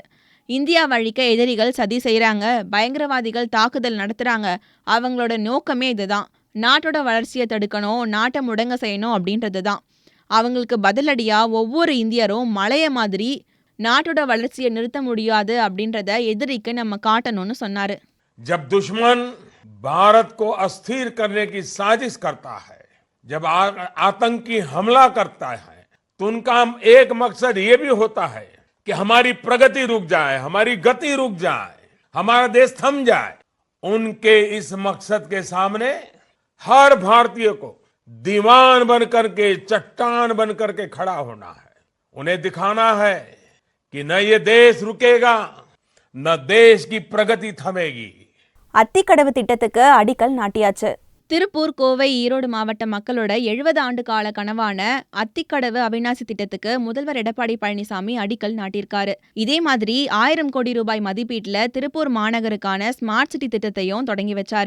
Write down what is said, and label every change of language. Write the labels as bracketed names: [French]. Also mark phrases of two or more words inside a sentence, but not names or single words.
[Tamil] இந்தியா வழிக்க எதிரிகள் சதி செய்யறாங்க, பயங்கரவாதிகள் தாக்குதல் நடத்துறாங்க, அவங்களோட நோக்கமே இதுதான். நாட்டோட வளர்ச்சியை தடுக்கணும், நாட்டை முடங்க செய்யணும் அப்படின்றது தான். அவங்களுக்கு பதிலடியா ஒவ்வொரு இந்தியரும் மலைய மாதிரி நாட்டோட வளர்ச்சியை நிறுத்த முடியாது அப்படின்றத எதிரிக்கு நம்ம காட்டணும்னு சொன்னாரு. [Hindi] जब दुश्मन भारत को अस्थिर करने की साजिश करता है, जब आतंकी हमला करता है, तो उनका एक मकसद ये भी होता है कि हमारी प्रगति रुक जाए, हमारी गति रुक जाए, हमारा देश थम जाए. उनके इस मकसद के सामने हर भारतीय को दीवान बनकर के चट्टान बनकर के खड़ा होना है. उन्हें दिखाना है कि न ये देश रुकेगा, न देश की प्रगति थमेगी. [Tamil] அத்திக்கடவு திட்டத்துக்கு அடிக்கல் நாட்டியாச்சு. திருப்பூர், கோவை, ஈரோடு மாவட்ட மக்களோட 70 ஆண்டு கால கனவான அத்திக்கடவு அவிநாசி திட்டத்துக்கு முதல்வர் எடப்பாடி பழனிசாமி அடிக்கல் நாட்டியிருக்காரு. இதே மாதிரி 1000 கோடி ரூபாய் மதிப்பீட்டுல திருப்பூர் மாநகருக்கான ஸ்மார்ட் சிட்டி திட்டத்தையும் தொடங்கி வச்சாரு.